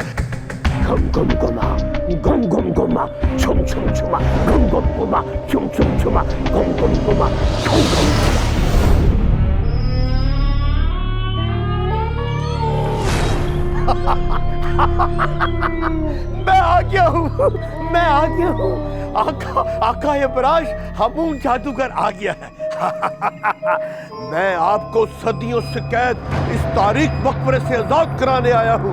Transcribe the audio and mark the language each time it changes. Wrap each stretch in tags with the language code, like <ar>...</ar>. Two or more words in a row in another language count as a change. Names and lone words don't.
<hi>गम गम गुमा, गम गम गुमा, छुम छुम छुमा, गम गम गुमा, छुम छुम छुमा, गम गम गुमा, छुम छुम। मैं आ गया हूँ। आका यमराज, हामून जादूगर आ गया है। मैं आपको सदियों से कैद इस तारीख मकबरे से आजाद कराने आया हूँ।</hi>